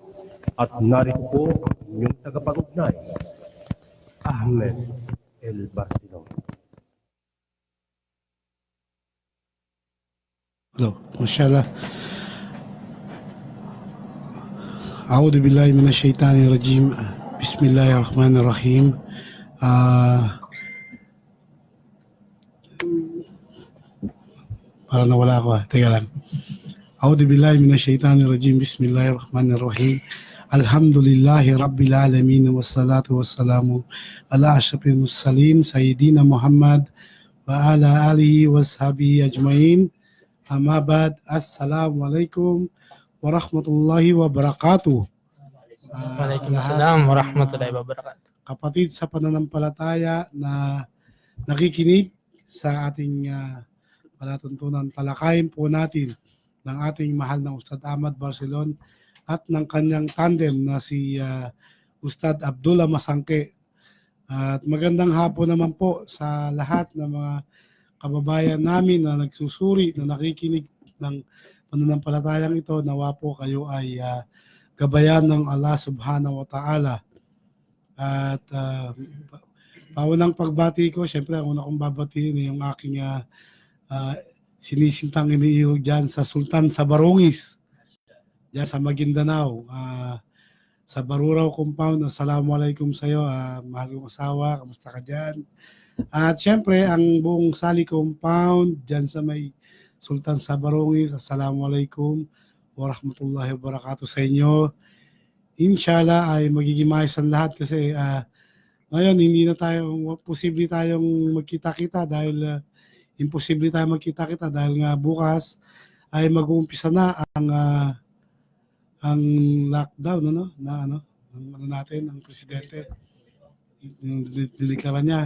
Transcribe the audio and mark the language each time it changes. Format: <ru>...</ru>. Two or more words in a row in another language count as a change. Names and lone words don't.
<tl>At narito po ang inyong tagapag-ugnay, Ahmed El Barcelona. Hello, mashallah.</tl> <ar>أعوذ بالله من الشيطان الرجيم. بسم الله الرحمن الرحيم.</ar> <tl>Para nawala ako. Teka lang.</tl> <ar>أعوذ بالله من الشيطان الرجيم بسم الله الرحمن الرحيم. الحمد لله رب العالمين والصلاة والسلام على أشرف المرسلين سيدنا محمد وعلى آله وصحبه أجمعين. أما بعد. السلام عليكم ورحمة الله وبركاته. وعليكم السلام ورحمة الله وبركاته.</ar> <tl>Kapatid sa pananampalataya na nakikinig sa ating palatuntunan, talakayin po natin ng ating mahal na Ustad Ahmad Barcelon at ng kanyang tandem na si Ustad Abdullah Masangke. At magandang hapon naman po sa lahat ng mga kababayan namin na nagsusuri, na nakikinig ng pananampalatayang ito. Nawa po kayo ay gabayan ng Allah</tl> <ar>سبحانه وتعالى.</ar> <tl>At paunang pagbati ko, syempre ang una kong babatiin yung aking sinisintang iniiwag dyan sa Sultan sa Barongis, dyan sa Maguindanao, sa Baruraw Compound. Assalamualaikum sa iyo, mahal kong asawa, kamusta ka dyan? At syempre ang buong Sali Compound dyan sa may Sultan sa Barongis,</tl> <ar>السلام عليكم ورحمة الله وبركاته</ar> <tl>sa inyo. Inshallah ay magiging maayos ang lahat kasi ngayon hindi na tayo, posible tayong magkita-kita dahil imposible tayo magkita-kita dahil nga bukas ay mag-uumpisa na ang lockdown ng natin, ang presidente, yung diniklara niya.</tl>